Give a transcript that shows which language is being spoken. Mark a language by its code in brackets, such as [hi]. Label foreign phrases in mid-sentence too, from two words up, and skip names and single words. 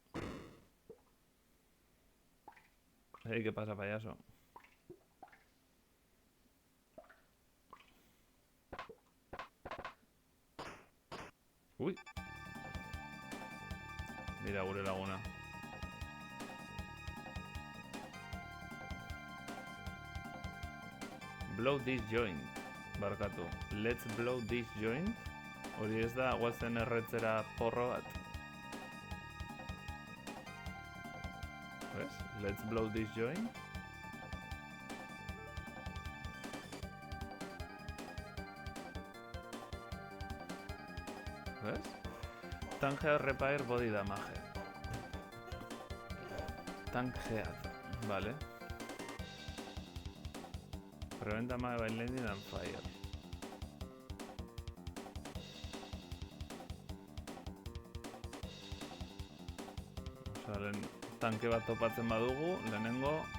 [es] ¿Qué pasa, payaso? Uy. [eu] Mira gure laguna. [en] Blow this joint. Barkatu. Let's blow this joint. [eu] Hori ez da guazen erretzera porro bat. [es] ¿Ves? [en] Let's blow this joint. ¿Ves? Tangear repair body damage. [es] Tangear. Vale. [en] Prevent damage by landing and fire. [eu] Osea, tanke bat topatzen badugu, lehenengo